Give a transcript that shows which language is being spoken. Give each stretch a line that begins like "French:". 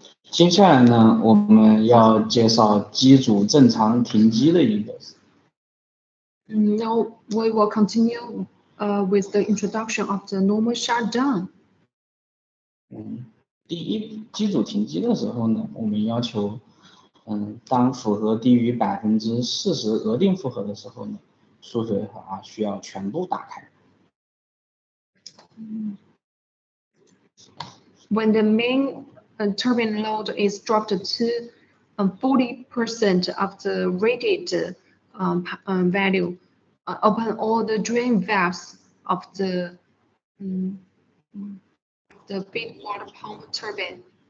Chinese: 接下来呢，我们要介绍机组正常停机的一个。
English: Now we will continue with the introduction of the normal shutdown.
Chinese: 第一，机组停机的时候呢，我们要求，当负荷低于40%额定负荷的时候呢，输水阀需要全部打开。
English: When the main turbine load is dropped to 40% of the rated value, open all the drain valves of the feed water pump turbine.